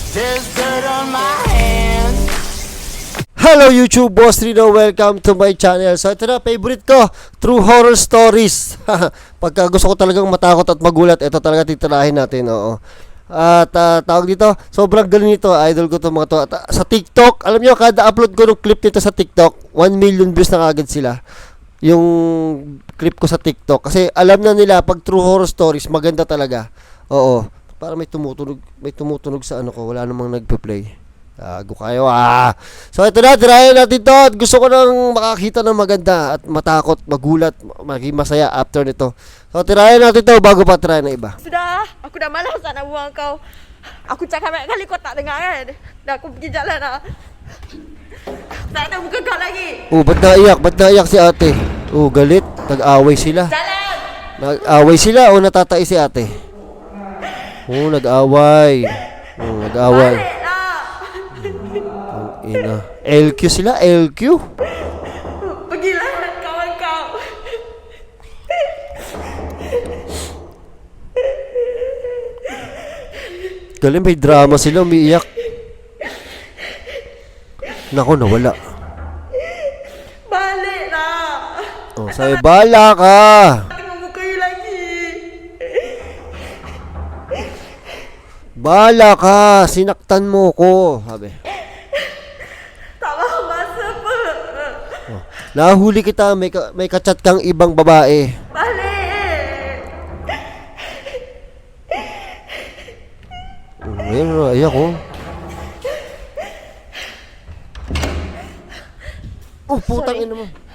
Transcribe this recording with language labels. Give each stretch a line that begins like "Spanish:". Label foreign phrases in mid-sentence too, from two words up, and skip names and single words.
English: there's dirt on my hands. Hello YouTube, Boss Rino. Welcome to my channel.
Filipino: So ito na, favorite ko, True Horror Stories. Pagka gusto ko talagang matakot at magulat, ito talaga titirahin natin. Oo. At tawag dito, sobrang galing nito. Idol ko to mga to. At, sa TikTok, alam nyo, kada upload ko ng clip nito sa TikTok, 1 million views na agad sila. Yung clip ko sa TikTok. Kasi alam na nila, pag True Horror Stories, maganda talaga. Oo. Para may tumutunog sa ano ko. Wala namang nagpe-play. Gago kayo So ito na, tirayan natin to. At gusto ko nang makakita ng maganda at matakot, magulat, maging masaya after nito. So tirayan natin to bago pa tirayan ng iba.
Malay: Sudah, aku dah malas nak buang kau. Aku cakap banyak kali kau tak dengar kan. Dah aku pergi jalan lah. Tak nak buka kau lagi.
Filipino: Ba't naiyak? Ba't naiyak si ate? Galit. Nag-away sila.
Malay: Jalan.
Filipino: Nag-away sila o natatay si ate? Nag-away. Nag-away.
Malay: Balik lah.
Filipino: Ina. LQ sila? LQ?
Malay: Pergilah kawan kau.
Filipino: Galing, may drama sila. Umiiyak. Nako, nawala.
Malay: Balik lah.
Filipino: Sabi, bala ka.
Malay: Tengok muka you lagi.
Filipino: Bala ka. Sinaktan mo ko. Sabi.
Malay: Tak faham masa apa.
Filipino: Nahuli kita. May kachat kang ibang babae.
Malay: Balik.
Filipino: Ayun, ayak ko. Putang ina mo.